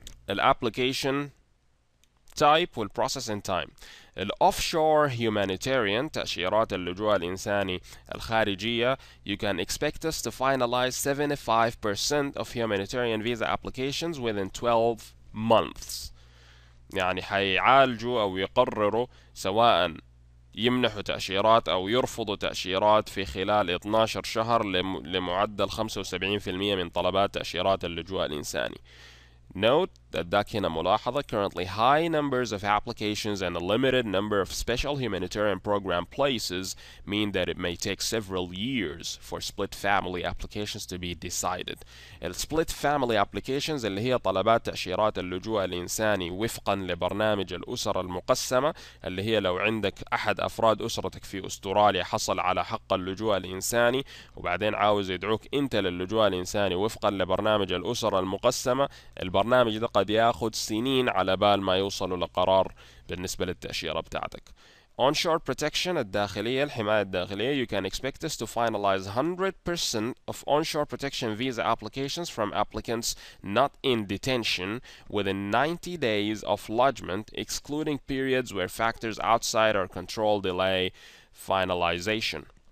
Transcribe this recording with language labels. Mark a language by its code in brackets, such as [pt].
[en] application type والprocessing time. offshore humanitarian [ar] تأشيرات اللجوء الإنساني الخارجية, [en] you can expect us to finalize 75% of humanitarian visa applications within 12 months. [ar] يعني حيعالجوا أو يقرروا سواء يمنحوا تأشيرات أو يرفضوا تأشيرات في خلال 12 شهر لمعدل 75% من طلبات تأشيرات اللجوء الإنساني. [en] Note that [ar] ذاك هنا ملاحظة [en] currently high numbers of applications and a limited number of special humanitarian program places mean that it may take several years for split family applications to be decided. split family applications [ar] اللي هي طلبات تأشيرات اللجوء الإنساني وفقا لبرنامج الأسر المقسمة، اللي هي لو عندك أحد أفراد أسرتك في أستراليا حصل على حق اللجوء الإنساني وبعدين عاوز يدعوك أنت للجوء الإنساني وفقا لبرنامج الأسر المقسمة، البرنامج ده قد ياخد سنين على بال ما يوصلوا لقرار بالنسبة للتأشيرة بتاعتك. [en] Onshore protection [ar] الداخلية، الحماية الداخلية, [en] you can expect us to finalize 100% of onshore protection visa applications from applicants not in detention within 90 days of lodgement, excluding periods where factors outside our control delay finalization.